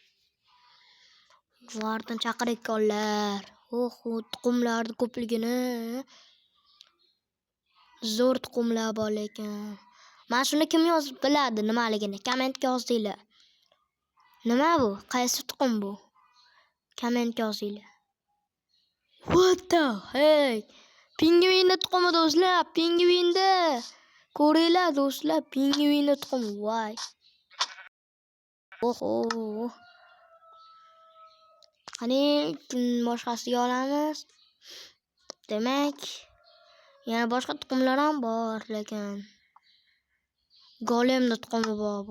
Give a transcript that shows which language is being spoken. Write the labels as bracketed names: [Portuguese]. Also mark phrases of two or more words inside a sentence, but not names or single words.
[Uzbek] Vardin chaqirayotganlar. Tuxumlarni ko'pligini. Zo'r tuxumlar bor lekin. Mana shuni kim yozib biladi nimaligini? Kommentga yozinglar. Nima bu? Qaysi tuxum bu? Kommentga yozinglar. [English] What the heck? [Uzbek] Pingvinni tuxumi do'stlar, pingvinni. Ko'ringlar do'stlar, pingvinni tuxumi. Voy. Oho. Qani boshqasiga olamiz. Demak, yana boshqa tuxumlar ham bor, lekin golemni tuxumi bor bu.